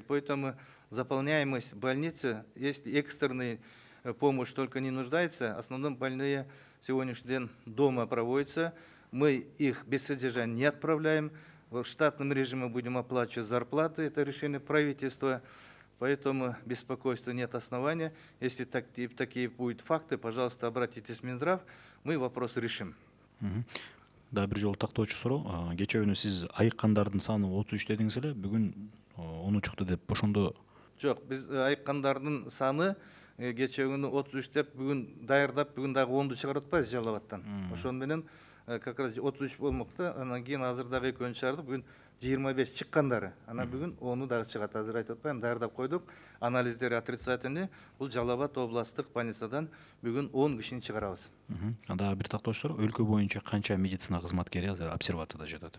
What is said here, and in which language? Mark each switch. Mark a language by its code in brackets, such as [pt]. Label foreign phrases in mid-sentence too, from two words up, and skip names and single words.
[ru] Поэтому заполняемость больницы, если экстренная помощь только не нуждается, в основном больные сегодняшний день дома проводятся. Мы их без содержания не отправляем. В штатном режиме будем оплачивать зарплаты, это решение правительства. Поэтому беспокойства нет основания. Если такие будут факты, пожалуйста, обратитесь в Минздрав, мы вопрос решим. [ky] Да, бир жолу тактоочу суроо. Кечээ күнү сиз айыккандардын саны 33 дедиңиз эле, бүгүн 10 чыкты деп ошондо. Жок, биз айыккандардын саны кечээ күнү 33 деп бүгүн даярдап, бүгүн дагы 10ду чыгарып атпайбыз Жалал Абадтан. Ошону менен [ru] как раз [ky] 33 болмокто, анан кийин азыр дагы экөөнү чыгардык. Бүгүн 25 чыккандары. Анан бүгүн 10-у дагы чыгат. Азыр айтып атпайм, даярдап койдук. Анализдери отрицательный. Бул Жалал Абад областтык больницадан бүгүн 10 кишини чыгарабыз. Анда бир тактоочу суроо, өлкө боюнча канча медицина кызматкери азыр обсервацияда жатат?